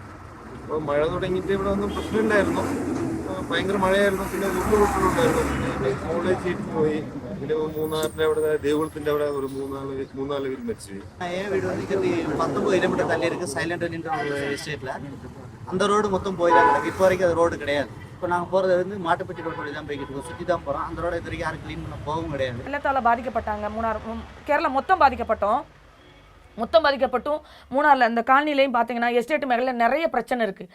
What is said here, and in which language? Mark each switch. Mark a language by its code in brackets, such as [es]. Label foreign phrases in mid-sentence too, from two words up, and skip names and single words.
[ml] അപ്പോൾ മഴ തുടങ്ങിയിട്ട് ഇവിടെ ഒന്നും പ്രശ്നമില്ലായിരുന്നു, ഭയങ്കര മഴയായിരുന്നു. പിന്നെ ഉരുളുപൊട്ടലുണ്ടായിരുന്നു. മോളെ ചീറ്റ് പോയി. പിന്നെ മൂന്നാറിൻ്റെ അവിടെ ദേവുളത്തിൻ്റെ അവിടെ ഒരു മൂന്നാല് പേര് മരിച്ചു. [ta] வீடு வந்து 19 கிலோமீட்டர் தள்ளி இருக்குது சைலண்ட் எஸ்டேட்டில். அந்த ரோடு மொத்தம் போயிடலாம் கிடக்கு. இப்போ வரைக்கும் அது ரோடு கிடையாது. இப்போ நாங்கள் போகிறது வந்து மாட்டுப்பட்டி ரோடு வழி தான் போய்கிட்டு இருக்கோம். சுற்றி தான் போகிறோம். அந்த ரோடு இது வரைக்கும் யாரும் க்ளீன் பண்ண போகவும் கிடையாது. வெள்ளத்தால் பாதிக்கப்பட்டாங்க மூணார், கேரளா மொத்தம் பாதிக்கப்பட்டும் மூணாரில் இந்த காலனிலையும் பார்த்தீங்கன்னா எஸ்டேட் மேഖലயில் நிறைய பிரச்சனை இருக்குது.